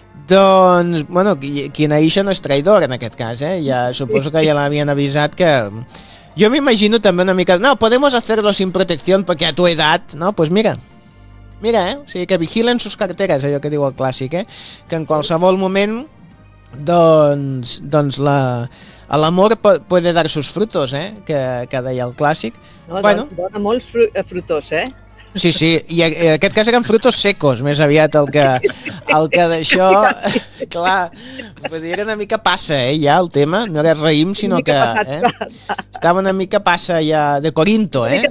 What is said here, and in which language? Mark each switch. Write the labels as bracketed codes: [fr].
[ca] Doncs, bueno, quina Aixa no és traïdor en aquest cas, eh? Ja suposo que ja l'havien avisat que... Jo m'imagino també una mica, no, [es] podemos hacerlo sin protección porque a tu edad, no? Pues mira... [ca] Mira, o sigui, que vigilen sus carteres, allò que diu el clàssic, eh? Que en qualsevol moment, doncs l'amor [es] puede dar sus frutos, [ca] eh? Que deia el clàssic. No, bueno, dona molts frutos, eh? Sí, sí, i en aquest cas eren frutos secos, més aviat, el que d'això, clar, vull dir, era una mica passa, eh, ja, el tema, no era raïm, sinó que estava una mica passa ja de Corinto, eh?